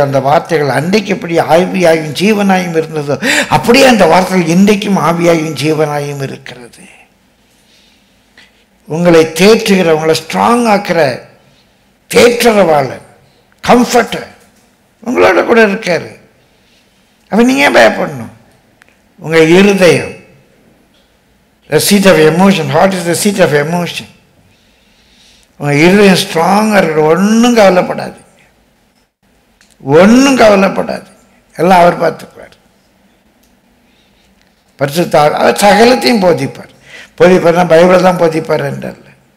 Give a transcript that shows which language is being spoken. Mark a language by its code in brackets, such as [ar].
[ta] அந்த வார்த்தைகள் அன்றைக்கு எப்படி ஆவியாயும் ஜீவனாயும் இருந்ததோ அப்படியே அந்த வார்த்தைகள் இன்றைக்கும் ஆவியாயும் ஜீவனாயும் இருக்கிறது. உங்களை தேற்றுகிற, உங்களை ஸ்ட்ராங் ஆக்கிற தேற்றரவாளன், கம்ஃபர்டர் உங்களோட கூட இருக்காரு. அப்ப நீங்க பயப்படணும். உங்க இருதயம், [en] the seat of emotion. What is the seat of emotion? [ta] உங்க இருதயம் ஸ்ட்ராங்கா இருக்கிற, ஒன்றும் கவலைப்படாதீங்க, ஒன்றும் கவலைப்படாதீங்க. எல்லாம் அவர் பார்த்துக்குவார். பரிசுத்த அவர் சகலத்தையும் போதிப்பார். போதிப்பார்னா பைபிளை தான் போதிப்பார் என்றல்ல.